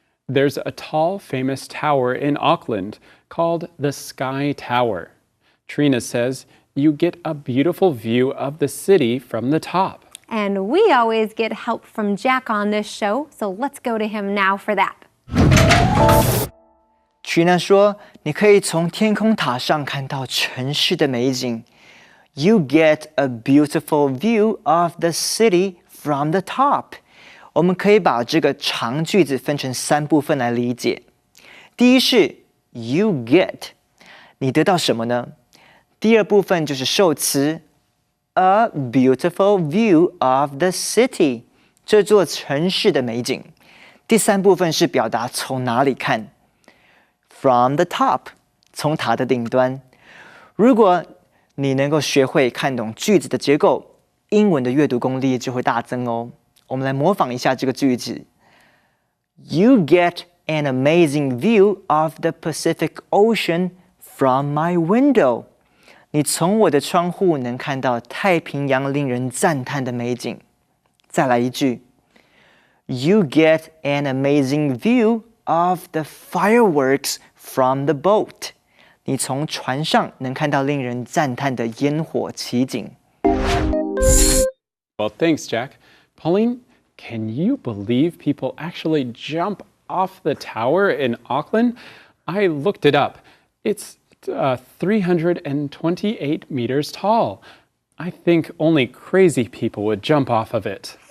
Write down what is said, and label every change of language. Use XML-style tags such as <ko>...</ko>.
<en>There's a tall, famous tower in Auckland called the Sky Tower. Trina says you get a beautiful view of the city from the top. And we always get help from Jack on this show, so let's go to him now for that.</en> <zh>Trina 说，你可以从天空塔上看到城市的美景。</zh> <en>You get a beautiful view of the city from the top.</en> <zh>我们可以把这个长句子分成3部分来理解。第一是</zh> <en>you get，</en> <zh>你得到什么呢？第二部分就是受词</zh> <en>a beautiful view of the city，</en> <zh>这座城市的美景。第3部分是表达从哪里看</zh> <en>from the top，</en> <zh>从塔的顶端。如果你能够学会看懂句子的结构，英文的阅读功力就会大增哦。我们来模仿一下这个句子。</zh> <en>You get an amazing view of the Pacific Ocean from my window.</en> <zh>你从我的窗户能看到太平洋令人赞叹的美景。再来一句。</zh> <en>You get an amazing view of the fireworks from the boat.</en> <zh>你从船上能看到令人赞叹的烟火奇景。</zh> <en>Well, thanks, Jack. Pauline, can you believe people actually jump off the tower in Auckland? I looked it up. It's 328 meters tall. I think only crazy people would jump off of it.</en>